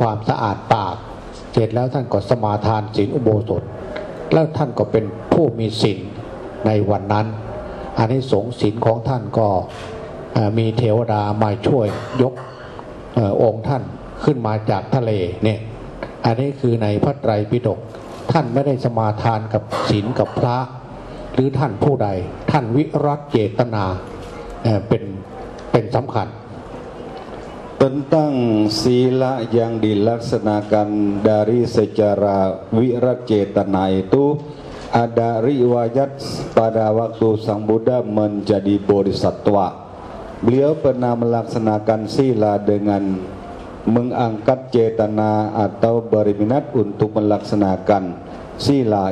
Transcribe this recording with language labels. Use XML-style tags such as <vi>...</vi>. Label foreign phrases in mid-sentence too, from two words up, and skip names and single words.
<th>ความสะอาดปากเสร็จแล้วท่านก็สมาทานศีลอุโบสถแล้วท่านก็เป็นผู้มีศีลในวันนั้นอานิสงส์ศีลของท่านก็มีเทวดามาช่วยยกองค์ท่านขึ้นมาจากทะเลเนี่ยอันนี้คือในพระไตรปิฎกท่านไม่ได้สมาทานกับศีลกับพระหรือท่านผู้ใดท่านวิรัตเจตนาเป็นสำคัญ</th> <id>Tentang sila yang dilaksanakan dari secara wiracetana itu ada riwayat pada waktu Sang Buddha menjadi bodhisattva. Beliau pernah melaksanakan sila dengan mengangkat cetana atau berminat untuk melaksanakan sila.</id>